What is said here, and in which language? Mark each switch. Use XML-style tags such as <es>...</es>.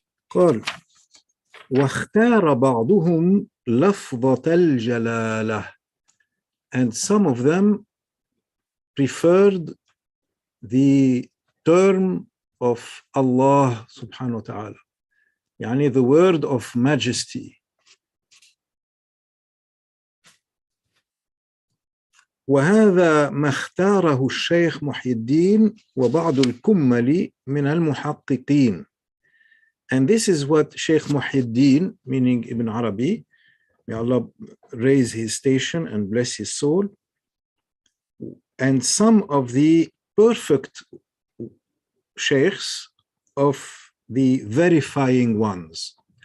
<ar>قال واختار بعضهم لفظة الجلالة,</ar> <en>and some of them preferred the term of Allah subhanahu wa ta'ala, يعني the word of majesty.</en> <ar>وهذا ما اختاره الشيخ محي الدين وبعض الكمل من المحققين.</ar> <en>And this is what Shaykh Muhyiddin, meaning Ibn Arabi, may Allah raise his station and bless his soul, and some of the perfect sheikhs of the verifying ones.</en>